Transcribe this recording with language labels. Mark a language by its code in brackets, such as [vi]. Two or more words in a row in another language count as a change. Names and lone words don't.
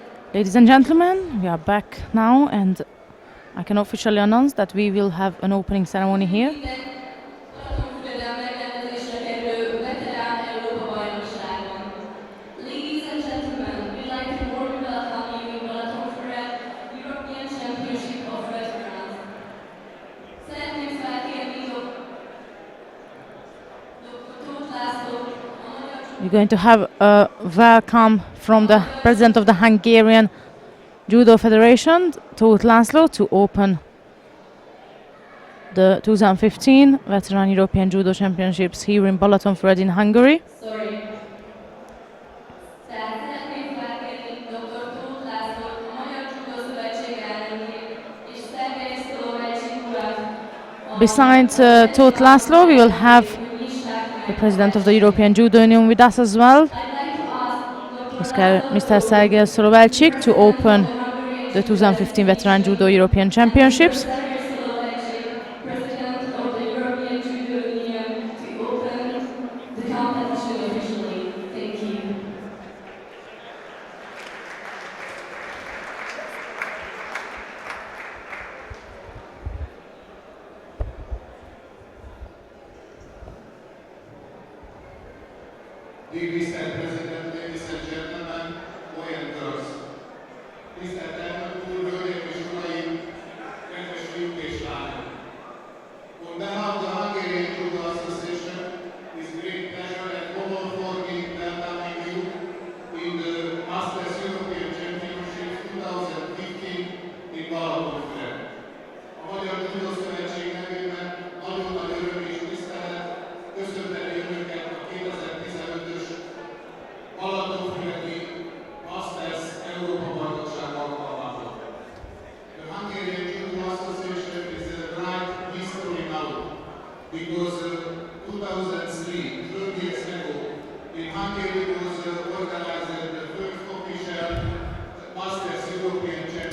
[en] Ladies and gentlemen, we are back now, and I can officially announce that we will have an opening ceremony here. Ladies and gentlemen, we'd like to warmly welcome you in Balatonfüred European Championship of Veterans. [hu] Szeretném felkérni Dr. Tóth László, [en] We're going to have a welcome from the president of the Hungarian Judo Federation, Tóth László, to open the 2015 Veteran European Judo Championships here in Balatonfüred in Hungary. [hu] Szeretném felkérni Dr. Tóth Lászlót, a Magyar Judo Szövetség elnökét, és Szergej Szolovácsik urat. [en] Besides Tóth László, we will have the president of the European Judo Union with us as well, Mr. Sergej Szolovácsik, to open the 2015 Veteran Judo European Championships. President of the European Judo Union, to open the competition officially. Thank you. Dear Mr. President, ladies and gentlemen, boys and girls. [hu] Tisztelt elnök úr, hölgyeim és uraim, kedves fiúk és lányok! [en] On behalf of the Hungarian Judo Association, it's great pleasure and honor for me welcoming you in the Masters European Championships 2015 in Balatonfüred. [hu] A Magyar Judo Szövetség nevében nagyon nagy öröm és tisztelet köszönteni önöket a 2015-ös Balatonfüredi Masters Európa bajnokság alkalmából. [en] The Hungarian Judo Association is a bright history now because 2003, 12 years ago, in Hungary was organized the first official Masters European Championship.